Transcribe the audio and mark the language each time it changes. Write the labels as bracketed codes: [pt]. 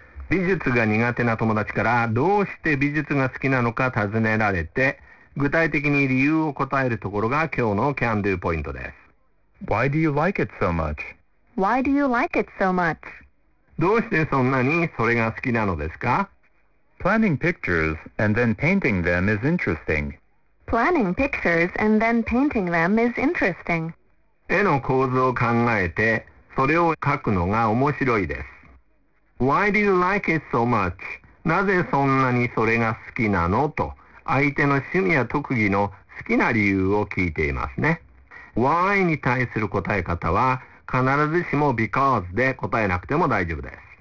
[ja] 美術が苦手な友達からどうして美術が好きなのか尋ねられて、具体的に理由を答えるところが今日の Can Do ポイントです。 [en] Why do you like it so much? Why do you like it so much? [ja] どうしてそんなにそれが好きなのですか? [en] Planning pictures and then painting them is interesting. Planning pictures and then painting them is interesting. [ja] 絵の構図を考えてそれを描くのが面白いです。 [en] Why do you like it so much? [ja] なぜそんなにそれが好きなの?と相手の趣味や特技の好きな理由を聞いていますね。 Why に対する答え方は必ずしも because で答えなくても大丈夫です。